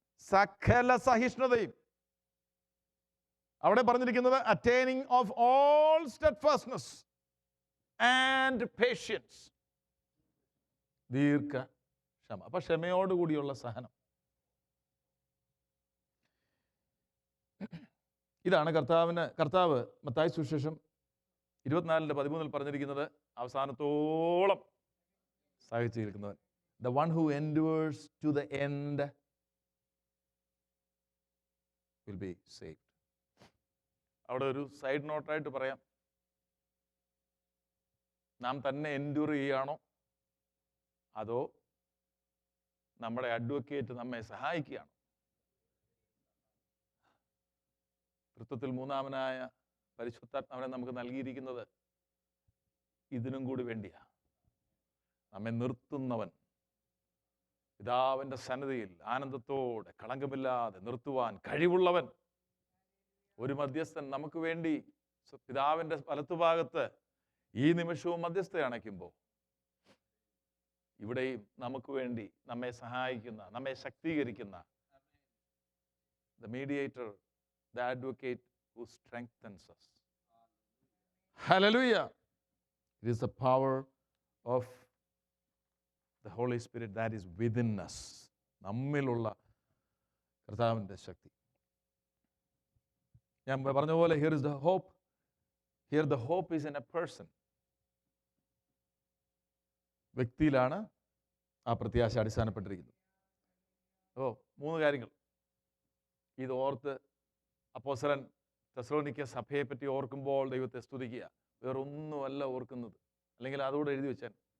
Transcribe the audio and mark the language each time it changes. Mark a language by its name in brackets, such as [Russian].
[Malayalam] സകല സഹിഷ്ണുതയും. അവിടെ പറഞ്ഞിരിക്കുന്നത് [English] Attaining of all steadfastness and patience, ദീർഘക്ഷമ. [Malayalam] അപ്പൊ ക്ഷമയോടുകൂടിയുള്ള സഹനം. ഇതാണ് കർത്താവ് മത്തായി സുവിശേഷം 24:13 പറഞ്ഞിരിക്കുന്നത്, അവസാനത്തോളം സഹിച്ചിരിക്കുന്നവൻ. [English] The one who endures to the end will be saved. [Malayalam] അവിടെ ഒരു സൈഡ് നോട്ടായിട്ട് പറയാം, നാം തന്നെ എൻഡ്യൂർ ചെയ്യുകയാണോ അതോ നമ്മുടെ അഡ്വക്കേറ്റ് നമ്മെ സഹായിക്കുകയാണോ? തൃത്വത്തിൽ മൂന്നാമനായ പരിശുദ്ധാത്മാവിനെ നമുക്ക് നൽകിയിരിക്കുന്നത് ഇതിനും കൂടി വേണ്ടിയാ. നമ്മെ നിർത്തുന്നവൻ, പിതാവിൻ്റെ സന്നിധിയിൽ ആനന്ദത്തോടെ കളങ്കമില്ലാതെ നിർത്തുവാൻ കഴിവുള്ളവൻ, ഒരു മധ്യസ്ഥൻ നമുക്ക് വേണ്ടി പിതാവിൻ്റെ വലത്തുഭാഗത്ത് ഈ നിമിഷവും മധ്യസ്ഥ അണയ്ക്കുമ്പോൾ, ഇവിടെയും നമുക്ക് വേണ്ടി നമ്മെ സഹായിക്കുന്ന, നമ്മെ ശക്തീകരിക്കുന്ന [English] the mediator, the advocate who strengthens us. Hallelujah. It is the power of the Holy Spirit that is within us. [Malayalam] നമ്മിലുള്ള കർത്താവിൻ്റെ ശക്തി. ഞാൻ പറഞ്ഞ പോലെ [English] here is the hope. Here the hope is in a person. [Malayalam] വ്യക്തിയിലാണ് ആ പ്രത്യാശ അടിസ്ഥാനപ്പെട്ടിരിക്കുന്നത്. 3 കാര്യങ്ങൾ ഇത് ഓർത്ത് അപ്പോസ്തലൻ തെസ്സലോനിക്ക സഭയെ പറ്റി ഓർക്കുമ്പോൾ ദൈവത്തെ സ്തുതിക്കുക. വേറൊന്നുമല്ല ഓർക്കുന്നത്, അല്ലെങ്കിൽ അതുകൂടെ എഴുതി വെച്ചാൽ.